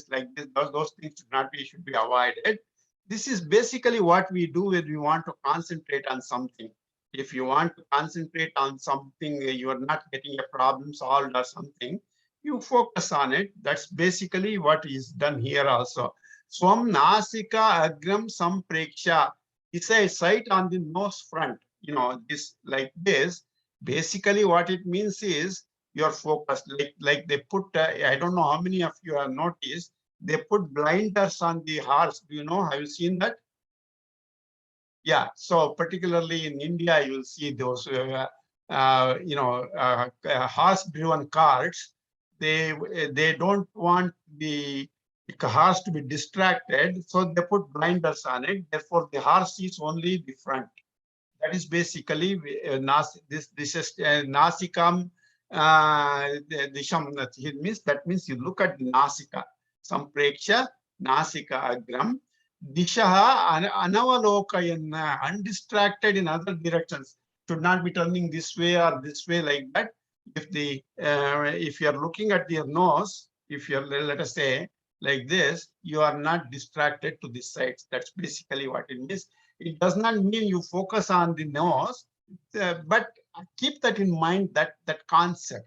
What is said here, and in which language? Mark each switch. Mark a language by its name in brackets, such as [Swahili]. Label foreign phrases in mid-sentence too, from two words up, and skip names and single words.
[English] Those things should be avoided. This is basically what we do when we want to concentrate on something. If you want to concentrate on something, you are not getting a problem solved or something, you focus on it. That's basically what is done here also. [Sanskrit] Swam nasika agram sampreksha. [English] It's a sight on the nose front. This like this. Basically, what it means is you're focused. Like they put. I don't know how many of you have noticed. They put blinders on the horse. Do you know? Have you seen that? Yeah. So particularly in India, you'll see those. Horse-driven carts. They don't want the horse to be distracted, so they put blinders on it. Therefore, the horse sees only the front. That is basically this is [Sanskrit] nasikam disham. [English] That means you look at the nasika. [Sanskrit] Sampreksha nasika agram. Dishaha anavalokayan, [English] undistracted in other directions. Should not be turning this way or this way like that. If you are looking at your nose, if you're, let us say, like this, you are not distracted to this side. That's basically what it means. It does not mean you focus on the nose, but keep that in mind, that concept.